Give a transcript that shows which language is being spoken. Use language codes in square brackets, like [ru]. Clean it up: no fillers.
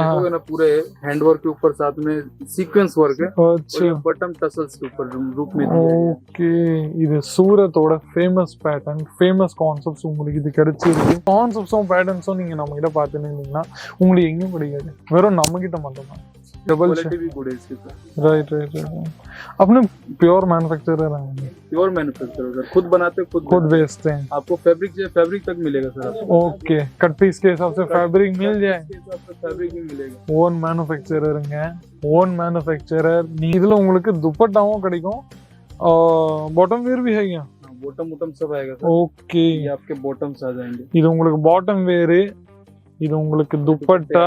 [hi] देखोगे ना पूरे हैंड वर्क के ऊपर साथ में सीक्वेंस वर्क है और अच्छा ये बटन टसल्स के ऊपर रूप में दिया गया है। [ta] ஓகே இது சூரத்தோட ஃபேமஸ் பேட்டர்ன் ஃபேமஸ் கான்செப்ட்ஸ் உங்களுக்கு இது கிடைச்சிருக்கு கான்செப்ட்ஸும் பேட்டர்ன்ஸும் நீங்க நம்ம கிட்ட பார்த்துன்னு இருந்தீங்கன்னா உங்களுக்கு எங்கேயும் கிடைக்காது வெறும் நம்ம கிட்ட மட்டும்தான் डबल [hi] क्वालिटी भी गुड है इसकी सर, राइट राइट राइट अपने प्योर मैन्युफैक्चरर हैं प्योर मैन्युफैक्चरर सर, खुद बनाते खुद बेचते हैं आपको फैब्रिक तक मिलेगा सर आपको। ओके कट पीस के हिसाब से फैब्रिक मिल जाए इसके हिसाब से फैब्रिक भी मिलेगा। [ta] ஓன் மேனுஃபேக்சரருங்க ஓன் मैन्युफैक्चरर நீ இதுல உங்களுக்கு துப்பட்டாவும் கிடைக்கும் [hi] बॉटम वेयर भी है क्या बॉटम वॉटम सब आएगा सर। ओके ये आपके बॉटम्स आ जाएंगे, [ta] இது உங்களுக்கு பாட்டம் வேர் இது உங்களுக்கு துப்பட்டா